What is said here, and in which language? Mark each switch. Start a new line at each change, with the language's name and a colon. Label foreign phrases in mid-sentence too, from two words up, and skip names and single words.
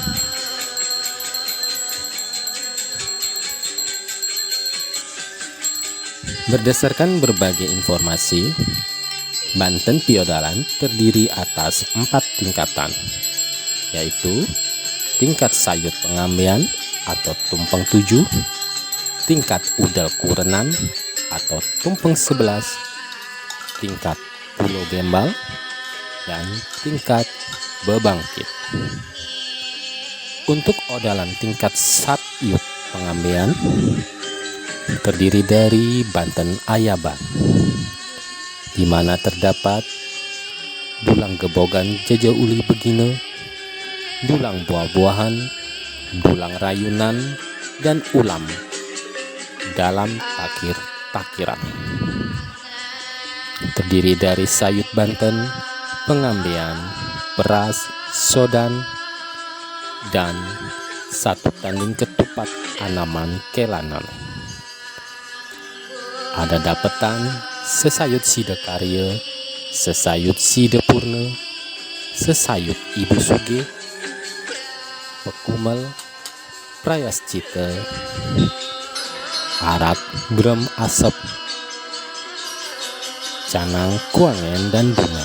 Indonesian: Berdasarkan berbagai informasi, Banten piodalan terdiri atas 4 tingkatan, yaitu tingkat sayut pengambian atau tumpeng 7, tingkat udal kurenan atau tumpeng 11, tingkat pulau gembal, dan tingkat bebangkit. Untuk odalan tingkat sayut pengambian terdiri dari Banten Ayaban, di mana terdapat dulang gebogan jaja uli begina, dulang buah-buahan, dulang rayunan, dan ulam dalam takir-takiran. Terdiri dari sayut Banten, pengambian, beras, sodan, dan 1 tanding ketupat anaman kelanan. Ada dapetan, sesayut sida karya, sesayut sida purna, sesayut ibu suge, pekumel, prayascita, arak brem asap, canang kuangen, dan bunga.